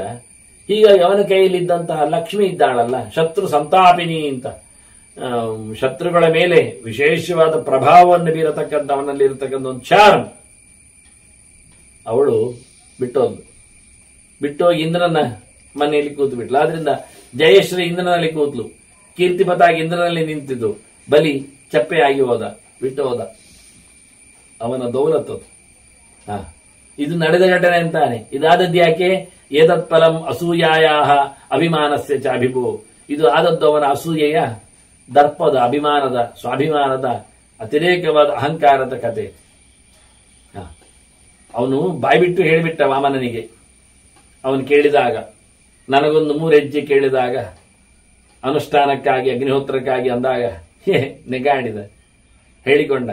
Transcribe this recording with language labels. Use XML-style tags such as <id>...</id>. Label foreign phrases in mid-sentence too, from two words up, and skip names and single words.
<kn>ಹೀಗಾಗಿ ಅವನ ಕೈಯಲ್ಲಿದ್ದಂತಹ ಲಕ್ಷ್ಮಿ ಇದ್ದಾಳಲ್ಲ, ಶತ್ರು ಸಂತಾಪಿನಿ ಅಂತ, ಶತ್ರುಗಳ ಮೇಲೆ ವಿಶೇಷವಾದ ಪ್ರಭಾವವನ್ನು ಬೀರತಕ್ಕಂಥ ಅವನಲ್ಲಿರತಕ್ಕಂಥ ಒಂದು ಚಾರ್ಮ್, ಅವಳು ಬಿಟ್ಟೋಗಿ ಇಂದ್ರನ ಮನೆಯಲ್ಲಿ ಕೂತು ಬಿಟ್ಲು. ಆದ್ರಿಂದ ಜಯಶ್ರೀ ಇಂದ್ರನಲ್ಲಿ ಕೂತ್ಲು, ಕೀರ್ತಿಪತಾಗಿ ಇಂದ್ರನಲ್ಲಿ ನಿಂತಿದ್ದು. ಬಲಿ ಚಪ್ಪೆಯಾಗಿ ಬಿಟ್ಟು ಹೋದ. ಅವನ ದೌಲತ್ತು. ಇದು ನಡೆದ ಘಟನೆ ಅಂತಾನೆ. ಇದಾದದ್ದು ಯಾಕೆ?</kn> <sa>ಏತತ್ ಫಲಂ ಅಸೂಯಾಯ ಅಭಿಮಾನಸ್ಯ ಚ ಅಭಿಭೋ.</sa> <kn>ಇದು ಆದದ್ದು ಅವನ ಅಸೂಯೆಯ, ದರ್ಪದ, ಅಭಿಮಾನದ, ಸ್ವಾಭಿಮಾನದ ಅತಿರೇಕವಾದ ಅಹಂಕಾರದ ಕತೆ. ಅವನು ಬಾಯ್ಬಿಟ್ಟು ಹೇಳಿಬಿಟ್ಟ ವಾಮನನಿಗೆ. ಅವನು ಕೇಳಿದಾಗ, ನನಗೊಂದು 3 ಹೆಜ್ಜೆ ಕೇಳಿದಾಗ, ಅನುಷ್ಠಾನಕ್ಕಾಗಿ ಅಗ್ನಿಹೋತ್ರಕ್ಕಾಗಿ ಅಂದಾಗ ನೆಗಾಡಿದ, ಹೇಳಿಕೊಂಡ.</kn>